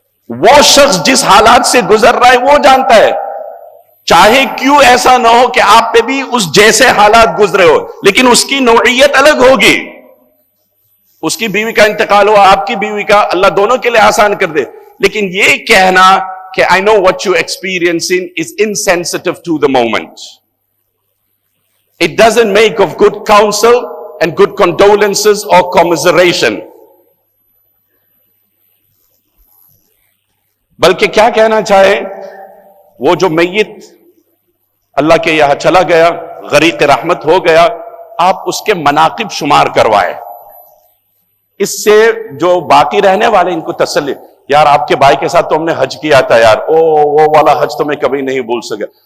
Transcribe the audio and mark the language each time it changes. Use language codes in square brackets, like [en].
[ur] وہ شخص جس حالات سے گزر رہا ہے وہ جانتا ہے. چاہے کیوں ایسا نہ ہو کہ آپ پہ بھی اس جیسے حالات گزرے ہو، لیکن اس کی نوعیت الگ ہوگی. اس کی بیوی کا انتقال ہوا، آپ کی بیوی کا، اللہ دونوں کے لیے آسان کر دے. لیکن یہ کہنا کہ [en] I know what you experiencing is insensitive to the moment. It doesn't make of good counsel and good condolences or commiseration. [ur] بلکہ کیا کہنا چاہے، وہ جو میت اللہ کے یہاں چلا گیا، غریق رحمت ہو گیا، آپ اس کے مناقب شمار کروائے. اس سے جو باقی رہنے والے ان کو تسلی. یار آپ کے بھائی کے ساتھ تو ہم نے حج کیا تھا یار، وہ والا حج تو میں کبھی نہیں بھول سکا.